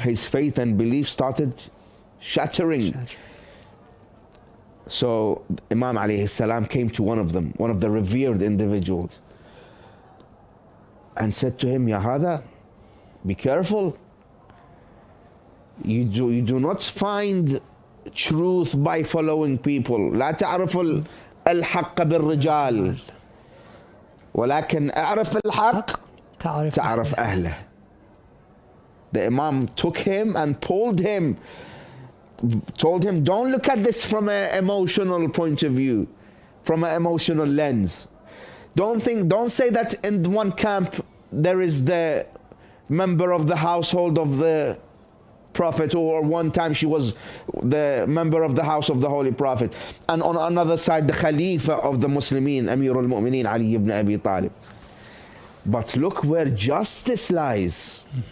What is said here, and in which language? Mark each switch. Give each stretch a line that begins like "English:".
English: His faith and belief started shattering. So Imam alayhi salam came to one of them, one of the revered individuals, and said to him, Ya hada, be careful. You do not find truth by following people.
Arabic: لا تعرف الحق بالرجال ولكن اعرف الحق تعرف أهله.
English: The Imam took him and pulled him, told him, don't look at this from an emotional point of view, from an emotional lens. Don't say that in one camp there is the member of the household of the Prophet, or one time she was the member of the house of the Holy Prophet, and on another side the Khalifa of the Muslimin, Amir al-Mu'mineen Ali ibn Abi Talib. But look where justice lies.